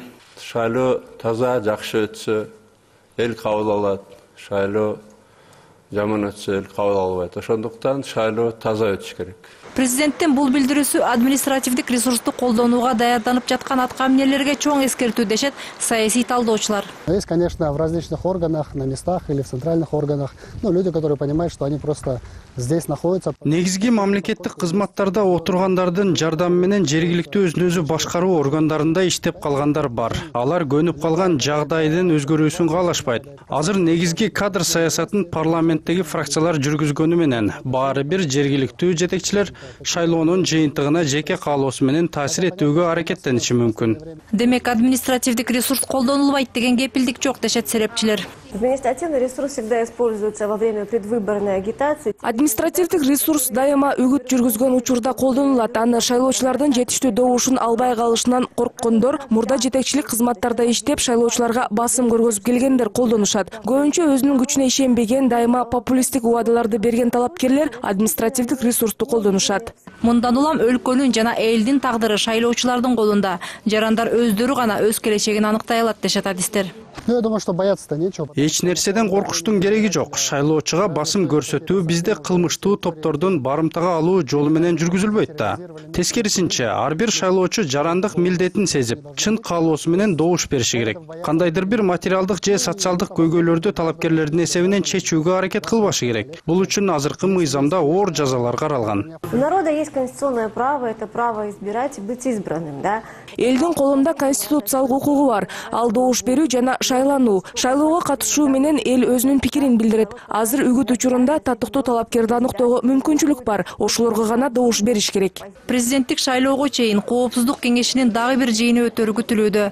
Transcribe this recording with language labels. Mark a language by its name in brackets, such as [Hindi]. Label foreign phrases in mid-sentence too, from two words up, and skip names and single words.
[Kyrgyz] Шайлоо таза, жакшы өтсө эл кабыл алат. Шайлоо жаман өтсө эл кабыл албайт. Ошондуктан шайлоо таза өтүш керек. Президенттин бул билдирүүсү административдик ресурсту колдонууга даярданып жаткан аткаминерлерге чоң эскертүү дешет саясий талдоочулар. [Russian] Есть, конечно, в различных органах, на местах или в центральных органах, люди, которые понимают, что они просто здесь находятся. [Kyrgyz] Негизги мамлекеттик кызматтарда отургандардын жардамы менен жергиликтүү өзүн-өзү башкаруу органдарында иштеп калгандар бар. Алар көнүп калган жагдайдын өзгөрүүсүн каалашпайт. Азыр негизги кадр саясатын парламенттеги фракциялар жүргүзгөнү менен баары бир жергиликтүү жетекчилер шайлоонун жыйынтыгына жеке каалоосу менен таасир этүүгө аракеттениши мүмкүн. Демек административдик ресурс колдонулбайт деген кепилдик жок дешет серепчилер. [Russian] Административный ресурс всегда используется во время предвыборной агитации. [Kyrgyz] Административдик ресурс дайыма үгүт жүргүзгөн учурда колдонулат. Аны шайлоочулардын жетиштүү добушун албай калышынан корккондор, мурда жетекчилик кызматтарда иштеп, шайлоочуларга басым көргөзүп келгендер колдонушат. Көбүнчө өзүнүн күчүнө ишенбеген, дайыма популисттик убадаларды берген талапкерлер административдик ресурсту колдонушат. Мындан улам өлкөнүн жана элдин тагдыры шайлоочулардын колунда. Жарандар өздөрү гана өз келечегин аныктай алат дешет адистер. [Russian] Я думаю, что бояться-то нечего. [Kyrgyz] Эч нерседен коркуштун кереги жок. Шайлоочуга басым көрсөтүү бизде кылмыштуу топтордун барымтага алуу жолу менен жүргүзүлбөйт да. Тескерисинче, ар бир шайлоочу жарандык милдетин сезип, чын каалоосу менен добуш бериши керек. Кандайдыр бир материалдык же социалдык көйгөйлөрдү талапкерлердин эсебинен чечүүгө аракет кылбашы керек. Бул үчүн азыркы мыйзамда оор жазалар каралган. [Russian] У народа есть конституционное право, это право избирать и быть избранным, да? [Kyrgyz] Элдин колунда конституциялык укугу бар. Ал добуш берүү жана шайлануу, шайлоого катышуу менен эл өзүнүн пикирин билдирет. Азыр үгүт учурунда татыктуу талапкерди аныктоого мүмкүнчүлүк бар. Ошолорго гана добуш бериш керек. Президенттик шайлоого чейин коопсуздук кеңешинин дагы бир жыйыны өтөрү күтүлүүдө.